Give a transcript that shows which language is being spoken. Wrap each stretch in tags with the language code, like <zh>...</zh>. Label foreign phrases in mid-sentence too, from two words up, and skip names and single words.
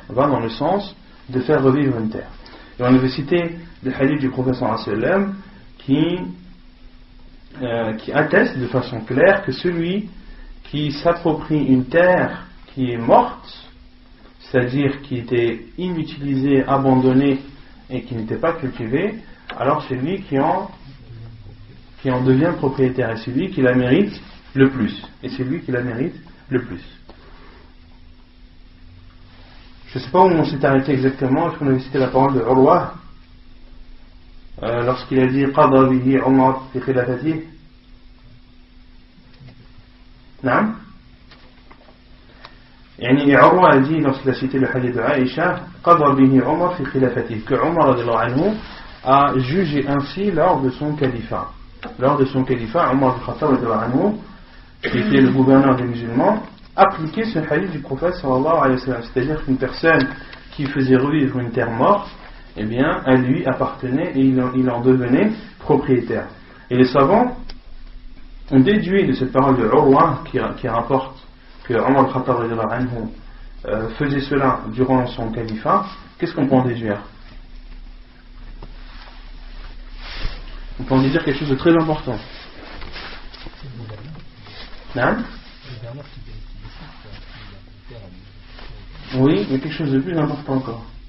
<fr>Et on avait cité le hadith du prophète</fr> <ar>صلى الله عليه وسلم</ar> <fr>qui atteste de façon claire que celui qui s'approprie une terre qui est morte, c'est-à-dire qui était inutilisée, abandonnée et qui n'était pas cultivée, alors c'est lui qui en devient propriétaire, et c'est lui qui la mérite le plus. Je ne sais pas où on s'est arrêté exactement. Est-ce qu'on avait cité la parole de Urwa lorsqu'il a dit</fr> <ar>قضى به عمر في خلافته?</ar> <fr>Naam. Urwa a dit lorsqu'il a cité le hadith de Aïcha</fr> <ar>قضى به عمر في خلافته,</ar> <fr>que Umar</fr> <ar>رضي الله عنه</ar> <fr>a jugé ainsi lors de son califat.</fr> <ar>عمر بن الخطاب رضي الله عنه,</ar> <fr>qui était le gouverneur des musulmans, appliquait ce hadith du prophète</fr> <ar>صلى الله عليه وسلم,</ar> <fr>c'est-à-dire qu'une personne qui faisait revivre une terre morte, eh bien, elle lui appartenait et il en devenait propriétaire. Et les savants ont déduit de cette parole de Urwa qui rapporte que Umar ibn Khattab</fr> <ar>رضي الله عنه</ar> <fr>faisait cela durant son califat. Qu'est-ce qu'on peut en déduire? On peut en déduire quelque chose de très important. Non? Oui, mais quelque chose de plus important encore.</fr>